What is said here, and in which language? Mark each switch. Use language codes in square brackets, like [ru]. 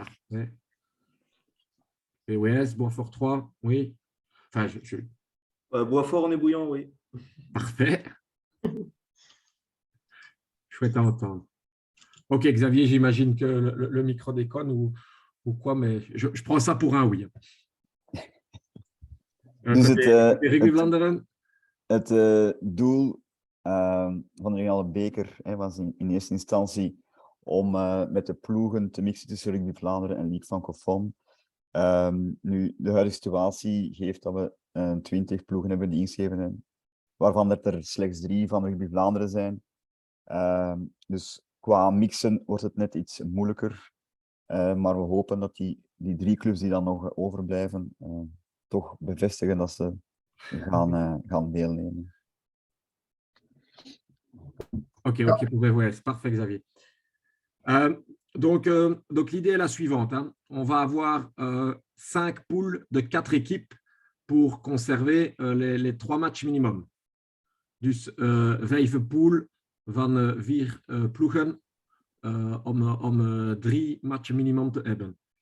[fr] Ouais. POS, Boisfort 3, oui. Enfin, Boisfort en ébouillant, oui. Parfait. Chouette à entendre. Ok, Xavier, j'imagine que le micro déconne ou quoi, mais je prends ça pour un oui. [nl] Dus Rugby Vlaanderen? Het doel van de regionale beker was in eerste instantie om met de ploegen te mixen tussen Rugby Vlaanderen en Ligue Francophone. Nu, de huidige situatie geeft dat we 20 ploegen hebben die ingeschreven zijn, waarvan er slechts 3 van Rugby Vlaanderen zijn. Dus qua mixen wordt het net iets moeilijker, maar we hopen dat die 3 clubs die dan nog overblijven toch bevestigen dat ze gaan deelnemen. [fr] Ok, pour VWS. Parfait, Xavier. Donc l'idée est la suivante. Hein. On va avoir 5 poules de 4 équipes pour conserver les 3 matchs minimum. [nl] Dus 5 pool van 4 ploegen om 3 matchs minimum te hebben.